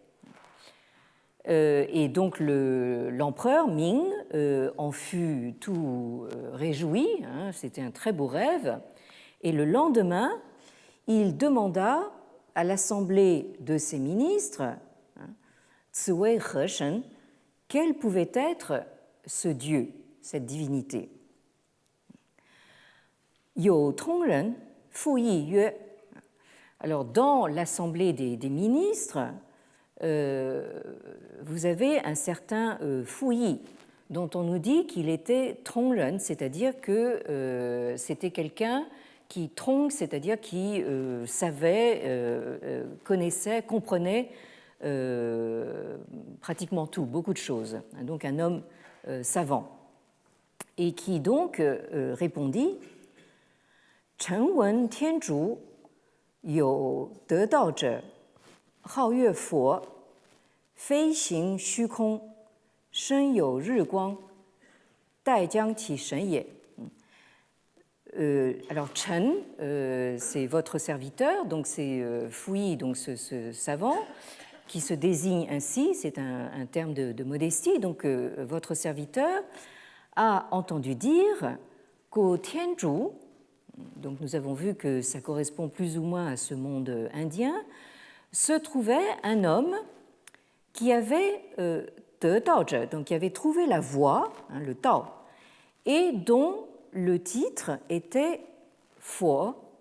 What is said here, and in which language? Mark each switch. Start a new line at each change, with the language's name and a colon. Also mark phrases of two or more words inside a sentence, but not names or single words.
French: Et donc l'empereur Ming en fut tout réjoui, c'était un très beau rêve. Et le lendemain, il demanda à l'assemblée de ses ministres,
Chinese: Zi Wei He Shen,
French: quelle pouvait être ce Dieu, cette divinité.
Chinese: 有通人复议曰
French: Alors, dans l'Assemblée des ministres, vous avez un certain Fuyi, dont on nous dit qu'il était tongren, c'est-à-dire que c'était quelqu'un qui c'est-à-dire qui savait, connaissait, comprenait pratiquement tout, beaucoup de choses. Donc un homme savant. Et qui donc répondit «
Chinese: 臣闻天竺有得道者，号曰佛，飞行虚空，身有日光，待将其神也。”
French: Alors, Chen, c'est votre serviteur, donc c'est Fuyi, donc ce savant, qui se désigne ainsi, c'est un terme de modestie, donc votre serviteur a entendu dire qu'au Tianzhu, donc nous avons vu que ça correspond plus ou moins à ce monde indien, se trouvait un homme qui avait de Daozhe, donc qui avait trouvé la voie, le Tao, et dont le titre était Fo,